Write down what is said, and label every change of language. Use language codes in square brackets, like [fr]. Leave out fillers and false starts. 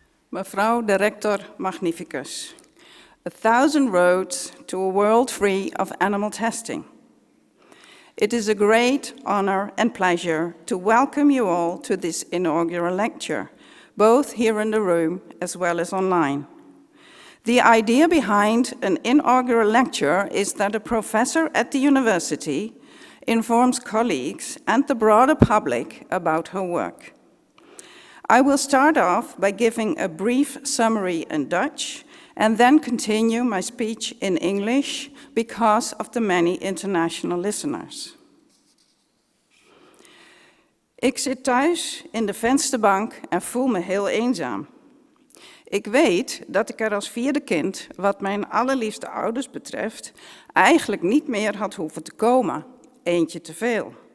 [nl] Mevrouw de Rector Magnificus. [en] 1,000 roads to a world free of animal testing. It is a great honor and pleasure to welcome you all to this inaugural lecture, both here in the room as well as online. The idea behind an inaugural lecture is that a professor at the university informs colleagues and the broader public about her work. I will start off by giving a brief summary in Dutch and then continue my speech in English because of the many international listeners. [nl] Ik zit thuis in de vensterbank en voel me heel eenzaam. Ik weet dat ik er als 4e kind, wat mijn allerliefste ouders betreft, eigenlijk niet meer had hoeven te komen. Eentje te veel.